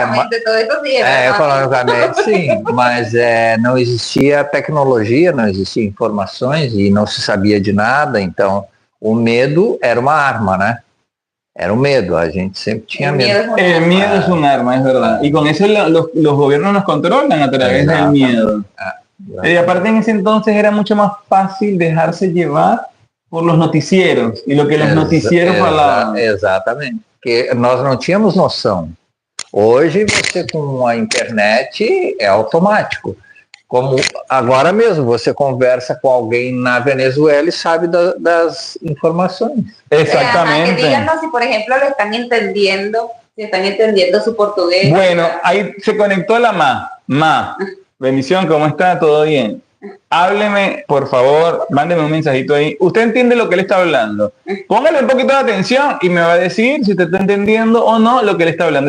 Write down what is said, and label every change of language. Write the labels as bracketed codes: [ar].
[pt] Economicamente sim, mas não existia tecnologia, não existia informações e não se sabia de nada, então o medo era uma arma, né? Era um medo, a gente sempre tinha medo. [es] El miedo es un arma, es verdad. Y con eso los gobiernos nos controlan a través del miedo. Y aparte en ese entonces era mucho más fácil dejarse llevar por los noticieros y lo que los noticieros [pt] falavam. Exatamente. Porque nós não tínhamos noção. Hoje você com a internet é automático. Como agora mesmo, você conversa com alguém na Venezuela e sabe das informações. [es] Exactamente. Que díganos si, por ejemplo, lo están entendiendo, si están entendiendo su portugués. Bueno, ahí se conectó la Ma. Bendición, ¿cómo está? ¿Todo bien? Hábleme, por favor, mándeme un mensajito ahí. ¿Usted entiende lo que él está hablando? Póngale un poquito de atención y me va a decir si usted está entendiendo o no lo que él está hablando.